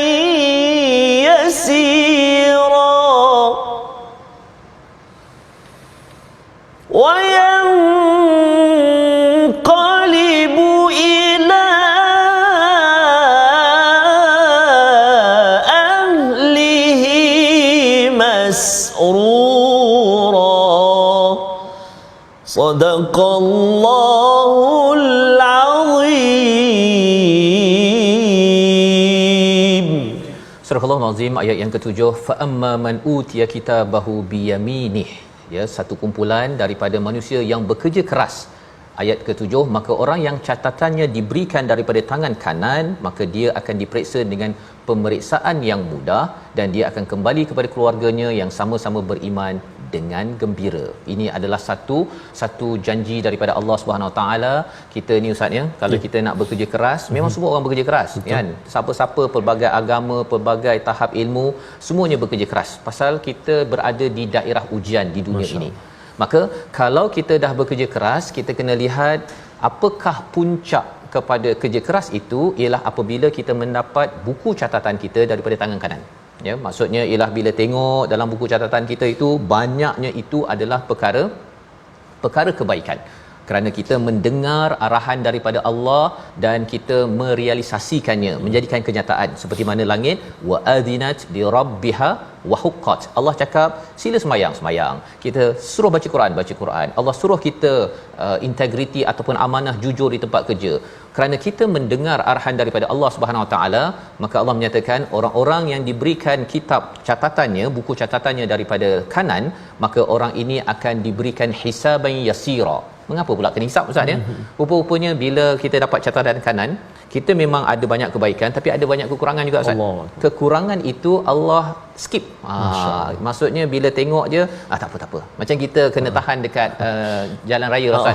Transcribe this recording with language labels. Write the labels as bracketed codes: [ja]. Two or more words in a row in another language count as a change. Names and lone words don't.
[ar] يَسِيرًا وَيَنْقَلِبُ إِلَى أَهْلِهِ مسرورا. صدق الله العظيم. [ms] Surah Al-Azim ayat yang ke-7, [ar] فَأَمَّا مَنْ أُوتِيَ كِتَابَهُ بِيَمِينِهِ. [ms] Ya, satu kumpulan daripada manusia yang bekerja keras. Ayat ke-7, maka orang yang catatannya diberikan daripada tangan kanan, maka dia akan diperiksa dengan pemeriksaan yang mudah dan dia akan kembali kepada keluarganya yang sama-sama beriman dengan gembira. Ini adalah satu janji daripada Allah [ar] سبحانه وتعالى. [ms] Kita ni ustaz ya, kalau kita nak bekerja keras, memang semua orang bekerja keras. Betul. Kan? Siapa-siapa, pelbagai agama, pelbagai tahap ilmu, semuanya bekerja keras. Pasal kita berada di daerah ujian di dunia ini. Maka kalau kita dah bekerja keras, kita kena lihat apakah puncak kepada kerja keras itu ialah apabila kita mendapat buku catatan kita daripada tangan kanan. Ya, maksudnya ialah bila tengok dalam buku catatan kita itu banyaknya itu adalah perkara kebaikan. Kerana kita mendengar arahan daripada Allah dan kita merealisasikannya, menjadikan kenyataan seperti mana langit [ar] وَأَذِنَتْ لِرَبِّهَا وَحُقَّتْ. [ms] Allah cakap sila sembahyang, kita suruh baca Quran. Allah suruh kita integriti ataupun amanah jujur di tempat kerja. Kerana kita mendengar arahan daripada Allah [ar] سبحانه وتعالى, [ms] maka Allah menyatakan orang-orang yang diberikan kitab catatannya, buku catatannya daripada kanan, maka orang ini akan diberikan [ar] حِسَابًا يَسِيرًا. [ms] Mengapa pula kena hisap ustaz ya? Rupa-rupanya bila kita dapat catatan kanan, kita memang ada banyak kebaikan tapi ada banyak kekurangan juga ustaz. Kekurangan itu Allah skip. Maksudnya bila tengok je, tak apa. Macam kita kena tahan dekat jalan raya ustaz.